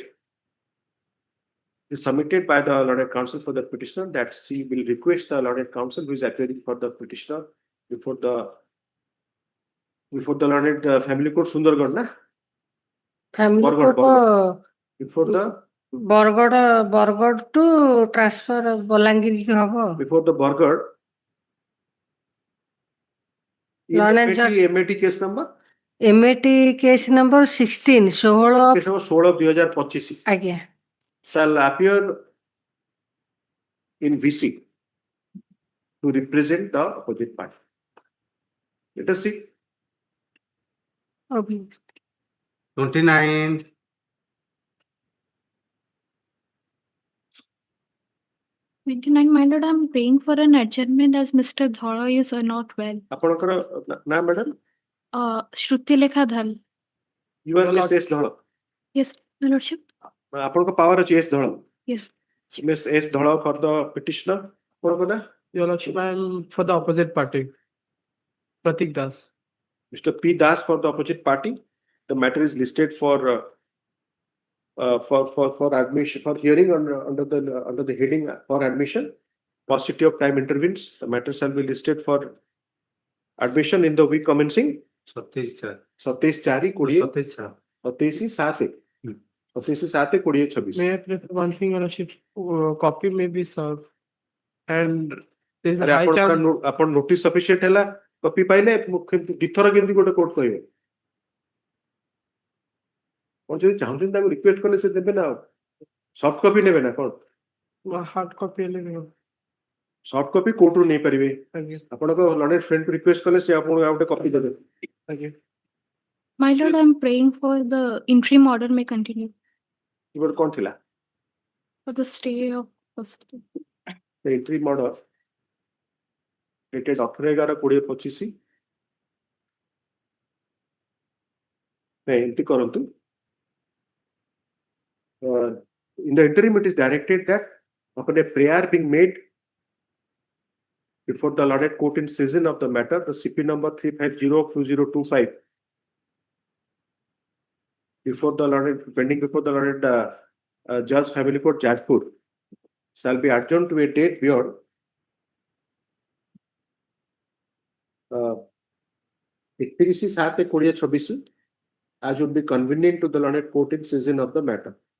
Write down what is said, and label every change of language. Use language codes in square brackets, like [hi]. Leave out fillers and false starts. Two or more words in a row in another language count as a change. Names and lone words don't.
[en] It is submitted by the Lord Counsel for the petitioner that she will request the Lord Counsel who is appearing for the petitioner before the Lord Family Court Sundargarh, na? Family Court before the [or] ବରଗଡ଼ [en] to transfer [or] ବଲାଙ୍ଗୀର କି ହବ [en] before the Bargad MAT case number MAT case number 16 2025 [or] ଆଜ୍ଞା [en] shall appear in VC to represent the opposite party. Let us see. 29 29, my lord, I'm praying for an adjournment as Mr. Dhara is not well. [or] ଆପଣଙ୍କର ନା madam? [en] Shruti Lekha Dhal. You are Miss S Dhara. Yes, my lordship. [or] ଆପଣଙ୍କ power ଅଛି S Dhara. [en] Yes. Miss S Dhara for the petitioner. [or] ଆପଣଙ୍କ ନା? [en] Your lordship, I am for the opposite party. Pratik Das. Mr. P. Das for the opposite party. The matter is listed for admission for hearing under the heading for admission. Paucity of time intervenes. The matter shall be listed for admission in the week commencing 27/4/2026. May I prefer one thing, your lordship? Copy may be served, and there is a high chance. [or] ଆପଣ [en] notice sufficient [or] ହେଲା କପି ପାଇଲେ ଦିଥର କେମିତି ଗୋଟେ କୋର୍ଟ କହିବେ ଆପଣ ଯଦି ଚାହୁଁଛନ୍ତି ତାକୁ ରିକ୍ୱେଷ୍ଟ କଲେ ସେ ଦେବେ ନା [en] soft copy [or] ନେବେ ନା କଣ [en] hard copy [or] ହେଲେ [en] soft copy [or] କୋର୍ଟରୁ ନେଇପାରିବେ ଆପଣଙ୍କ [en] learned friendକୁ [or] ରିକ୍ୱେଷ୍ଟ କଲେ ସେ ଆପଣଙ୍କୁ ଆଉ ଗୋଟେ କପି ଦେବେ [en] My lord, I'm praying for the interim order may continue. [or] ଇବର କଣ ଥିଲା [en] For the stay of custody. the interim order dated 18/11/2025 [or] ଏମିତି କରନ୍ତୁ [en] in the interim it is directed that upon a prayer being made before the allotted court in session of the matter, the CP number 350/2025 before the learned, pending before the learned Judge Family Court Jajpur shall be adjourned to a date beyond 31/7/2026 as would be convenient to the learned court in season of the matter.